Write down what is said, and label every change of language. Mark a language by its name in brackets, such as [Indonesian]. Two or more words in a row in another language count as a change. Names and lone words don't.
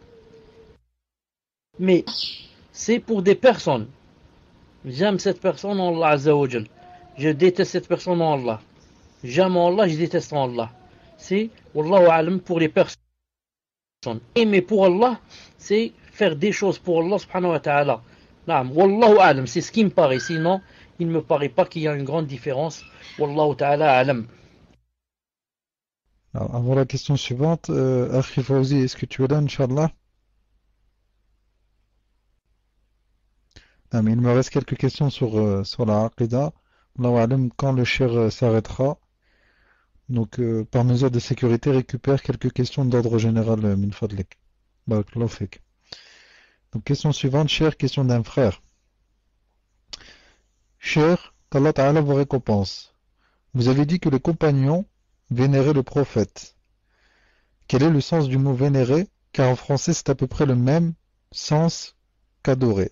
[French] Mais c'est pour des personnes. J'aime cette personne en [Arabic] الله عز وجل. [French] Je déteste cette personne en Allah. J'aime en Allah, je déteste en Allah. C'est, [Arabic] والله أعلم, [French] pour les personnes. Aimer pour Allah, c'est faire des choses pour [Arabic] الله سبحانه وتعالى. نعم، والله أعلم, [French] c'est ce qui me paraît. Sinon, il ne me paraît pas qu'il y a une grande différence. [Arabic] والله تعالى أعلم. [French] Alors, avant la question suivante, Akhi Fawzi, est-ce que tu es là, Inch'Allah? Ah, mais il me reste quelques questions sur la Aqidah. [Arabic] الله أعلم, [French] quand le Cheikh s'arrêtera. Donc, par mesure de sécurité, récupère quelques questions d'ordre général, [Arabic] من فضلك. Barakallahu fik. [French] Donc, question suivante, Cheikh, question d'un frère. Cheikh, qu' [Arabic] الله تعالى [French] vous récompense. Vous avez dit que les compagnons vénéraient le prophète. Quel est le sens du mot vénérer? Car en français, c'est à peu près le même sens qu'adorer.